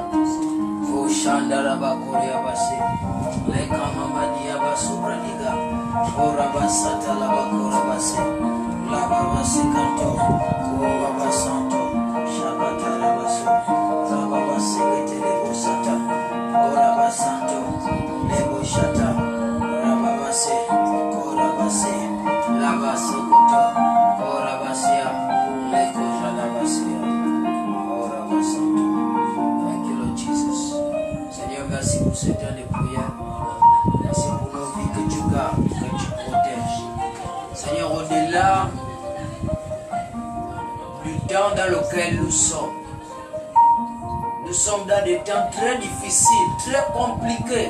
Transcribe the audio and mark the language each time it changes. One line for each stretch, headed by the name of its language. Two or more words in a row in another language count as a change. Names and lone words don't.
English: boshanda la bakoria basi le kamama dia basubradiga koraba sata la bakora basi la baba sikato, baba santo, shabata la baso, la baba sekete lebo sata, baba santo, lebo shata, la baba se, baba se, la baso koto, baba sia, leko la basia, baba santo. Thank you Lord Jesus.
French: Seigneur, merci pour ce temps de prière. Merci pour nos vies que tu gardes, que tu protèges. Seigneur, au-delà du temps dans lequel nous sommes dans des temps très difficiles, très compliqués.